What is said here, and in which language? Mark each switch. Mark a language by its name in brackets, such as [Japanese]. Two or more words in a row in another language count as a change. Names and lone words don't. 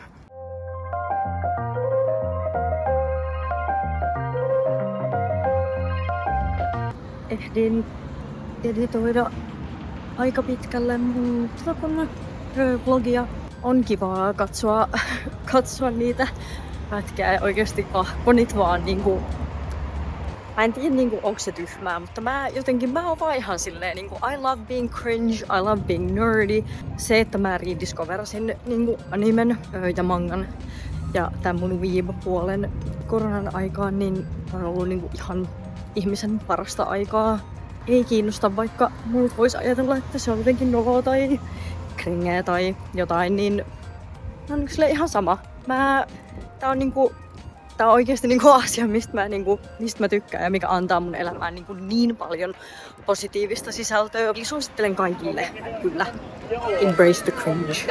[Finnish] Ehdin editoida aika pitkälle mun vlogia. On kivaa katsoa niitä pätkää oikeesti ahkonit vaan niinku. Mä en tiedä niinku onko se tyhmää, mutta mä oon vaan ihan silleen niinku [English] I love being cringe, I love being nerdy. [Finnish] Se, että mä rediscoverasin niinku animen ja mangan ja tän mun weeb-puolen koronan aikaan, niin on ollut niinku ihan ihmisen parasta aikaa. Ei kiinnosta, vaikka muut vois ajatella, että se on jotenkin noloa tai kringeä tai jotain, niin on ihan sama. Tää on oikeesti niinku asia, mistä mä tykkään ja mikä antaa mun elämään niin paljon positiivista sisältöä. Eli suosittelen kaikille, kyllä. [English] Embrace the cringe.